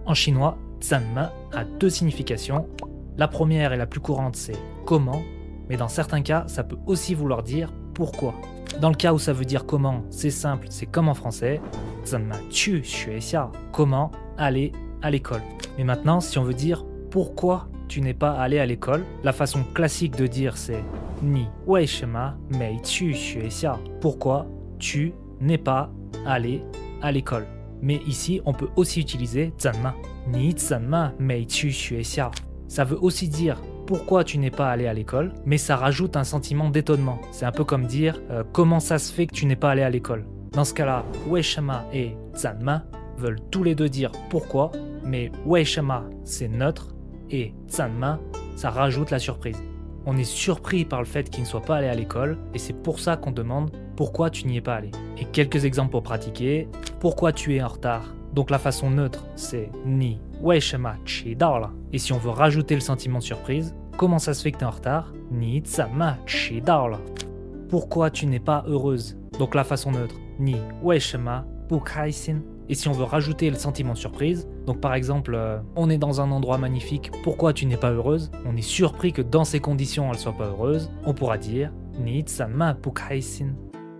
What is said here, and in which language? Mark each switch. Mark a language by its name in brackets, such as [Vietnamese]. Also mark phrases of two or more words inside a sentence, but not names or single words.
[French] En chinois, 怎么 a deux significations. La première et la plus courante, c'est comment, mais dans certains cas, ça peut aussi vouloir dire pourquoi. Dans le cas où ça veut dire comment, c'est simple, c'est comme en français. [Chinese] 怎么去学校 [French] comment aller à l'école. Mais maintenant, si on veut dire pourquoi tu n'es pas allé à l'école, la façon classique de dire c'est [Chinese] 你为什么没去学校 [French] pourquoi tu n'es pas allé à l'école. Mais ici, on peut aussi utiliser [Chinese] 怎么 你怎么没去学校 [French] ça veut aussi dire pourquoi tu n'es pas allé à l'école, mais ça rajoute un sentiment d'étonnement. C'est un peu comme dire comment ça se fait que tu n'es pas allé à l'école. Dans ce cas-là, 为什么 et 怎么 veulent tous les deux dire pourquoi, mais 为什么 c'est neutre et 怎么 ça rajoute la surprise. On est surpris par le fait qu'il ne soit pas allé à l'école et c'est pour ça qu'on demande pourquoi tu n'y es pas allé. Et quelques exemples pour pratiquer. Pourquoi tu es en retard? Donc la façon neutre, c'est [Chinese] 你为什么迟到了? [French] Et si on veut rajouter le sentiment de surprise, comment ça se fait que tu es en retard? [Chinese] 你怎么迟到了? [French] Pourquoi tu n'es pas heureuse? Donc la façon neutre, [Chinese] 你为什么不开心? [French] Et si on veut rajouter le sentiment de surprise, donc par exemple, on est dans un endroit magnifique, pourquoi tu n'es pas heureuse? On est surpris que dans ces conditions elle soit pas heureuse, on pourra dire [Chinese] 你怎么不开心?